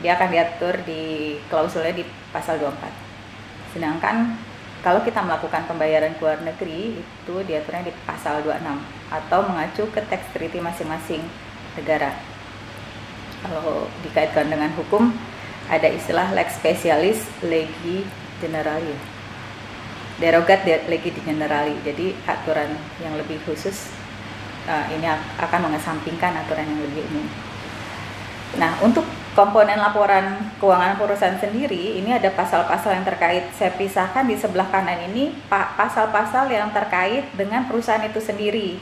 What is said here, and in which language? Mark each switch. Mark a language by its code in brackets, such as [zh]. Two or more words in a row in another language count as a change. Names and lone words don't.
[id] Dia akan diatur di klausulnya di pasal 24. Sedangkan kalau kita melakukan pembayaran ke luar negeri itu diaturnya di pasal 26 atau mengacu ke [en] tax treaty [id] masing-masing negara. Kalau dikaitkan dengan hukum ada istilah [la] lex specialis legi generali, derogat legi generali. [id] Jadi aturan yang lebih khusus ini akan mengesampingkan aturan yang lebih umum. Nah, untuk komponen laporan keuangan perusahaan sendiri, ini ada pasal-pasal yang terkait. Saya pisahkan di sebelah kanan ini pasal-pasal yang terkait dengan perusahaan itu sendiri.